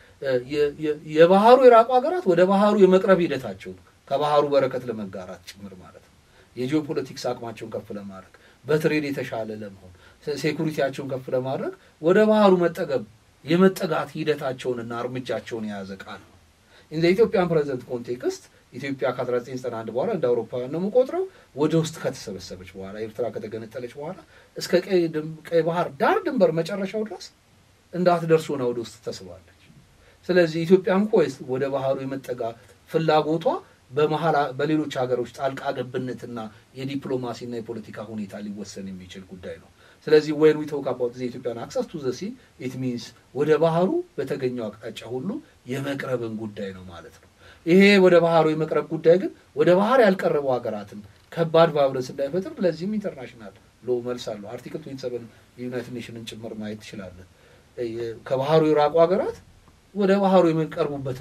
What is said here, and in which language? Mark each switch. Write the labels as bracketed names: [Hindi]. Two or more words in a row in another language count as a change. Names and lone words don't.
[Amharic] የባህሩ የራቁ ሀገራት ወደ ባህሩ የመቅረብ ሂደታቸው ከባህሩ በረከት ለመጋራት ጭምር ማለት ነው። የጂኦፖለቲክስ አቅማቸውን ከፍ ለማድረግ በትሬድ የተሻለ ለመሆን ሴኩሪቲያቸውን ከፍ ለማድረግ ወደ ባህሩ የመጠጋት ሂደታቸውንና እርምጃቸውን የያዘ ቃል ነው። in [English] the Ethiopian present context [Amharic] ኢትዮጵያ ከ1991 በኋላ እንደ አውሮፓውያን ነው የምቆጥረው ወደ ውስጥ ከተሰበሰበች በኋላ ኤርትራ ከተገነጠለች በኋላ እስከ ቀይ ባህር ዳር ድንበር መጨረሻው ድረስ እንዳትደርሱ ነው ወደ ውስጥ ተስባለች። ስለዚህ ኢትዮጵያም ኮይስ ወደ ባህሩ የመጠጋት ፍላጎቷ በሌሎች ሀገሮች ጣልቃ ገብነትና የዲፕሎማሲና የፖለቲካ ሁኔታ ሊወሰን የሚችል ጉዳይ ነው። ስለዚህ [English] when we talk about the Ethiopian access to the sea it means [Amharic] ወደ ባህሩ በተገኘው አቅጣጫ ሁሉ የመቅረብን ጉዳይ ነው ማለት ነው። ይሄ ወደ ባህሩ የመቅረብ ጉዳይ ግን ወደ ባህር ያልቀረቡ ሀገራትን ከባድ ቫዮለንስ እንዳይፈጥር ለዚህም [English] international law [Amharic] መልሳሉ አርቲክል 27 ዩናይትድ ኔሽንን ጭምር ማየት ይችላል። ከባህሩ የራቁ ሀገራት ወደ ባህሩ የሚቀርቡበትን